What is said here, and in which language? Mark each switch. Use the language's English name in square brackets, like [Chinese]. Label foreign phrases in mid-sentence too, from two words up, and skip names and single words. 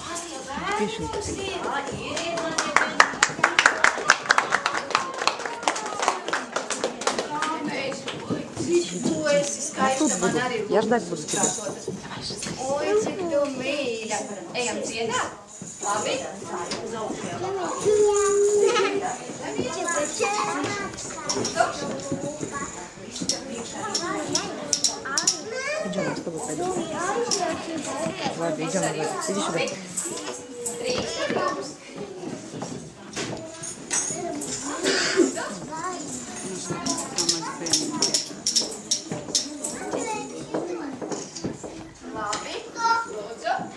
[Latvian] Tu esi skaista, man arī lūdzu krāsotas. Oi, cik tu mīļa. Ejam dziedāt? Labi? [Russian] Идем, с тобой пойдем. Ладно, идем, Ладно. Иди сюда. [Latvian] 3, 2. Labi, lūdzu.